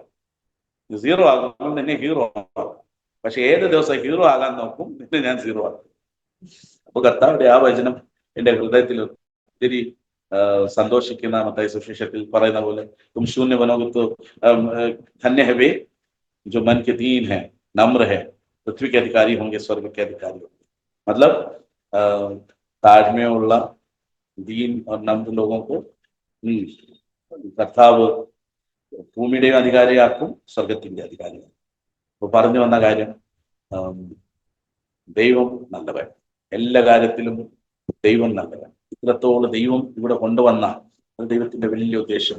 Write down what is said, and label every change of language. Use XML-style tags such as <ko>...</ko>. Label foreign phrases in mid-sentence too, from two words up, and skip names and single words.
<ml>നീ സീറോ ആകുമ്പോൾ നിന്നെ ഹീറോ ആകും. പക്ഷെ ഏത് ദിവസം ഹീറോ ആകാൻ നോക്കും, നിന്നെ ഞാൻ സീറോ ആക്കും. അപ്പൊ കർത്താവിന്റെ ആ വചനം എന്റെ ഹൃദയത്തിൽ ഒത്തിരി സന്തോഷിക്കുന്ന, മത്തായി സുവിശേഷത്തിൽ പറയുന്ന പോലെ,</ml> <hi>तुम शून्य बनोगे धन्य हैं वे जो मन के दीन है, नम्र है, पृथ्वी के अधिकारी होंगे, स्वर्ग के अधिकारी होंगे.</hi> <ml>मतलब താഴ്മയുള്ള ദീൻ</ml> <hi>और नम्र लोगों को</hi> <ml>കർത്താവ് ഭൂമിയുടെയും അധികാരിയാക്കും, സ്വർഗത്തിന്റെ അധികാരിയാക്കും. അപ്പൊ പറഞ്ഞു വന്ന കാര്യം, ദൈവം നല്ലവൻ, എല്ലാ കാര്യത്തിലും ദൈവം നല്ലവൻ. ഇത്രത്തോളം ദൈവം ഇവിടെ കൊണ്ടുവന്ന ദൈവത്തിന്റെ വലിയ ഉദ്ദേശം.</ml>